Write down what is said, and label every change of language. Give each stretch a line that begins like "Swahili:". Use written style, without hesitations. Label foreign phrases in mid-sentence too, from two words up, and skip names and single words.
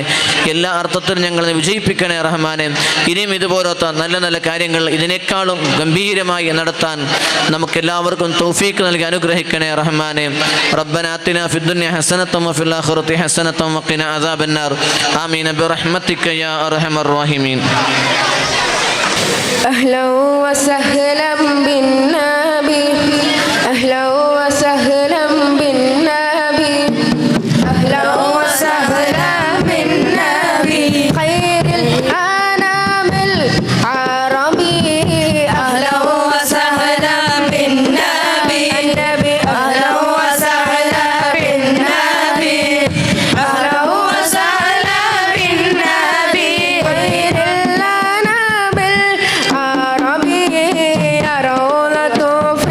Malayalam: എല്ലാ അർത്ഥത്തിലും ഞങ്ങളെ വിജയിപ്പിക്കണേ റഹ്മാനെ. ഇനിയും ഇതുപോലത്തെ നല്ല നല്ല കാര്യങ്ങൾ ഇതിനേക്കാളും ഗംഭീരമായി നടത്താൻ നമുക്കെല്ലാവർക്കും തൗഫീഖ് നൽകി അനുഗ്രഹിക്കണേ റഹ്മാനെ.
Arabic: ربنا آتنا في الدنيا حسنة وفي الآخرة حسنة وقنا عذاب النار. آمين برحمتك يا أرحم الراحمين. أهلا وسهلا بالنبي أهلا وسهلا بالنبي أهلا وسهلا بالنبي خير الأنام العربي أهلا وسهلا بالنبي أهلا وسهلا بالنبي أهلا وسهلا بالنبي خير الأنام العربي يا رولة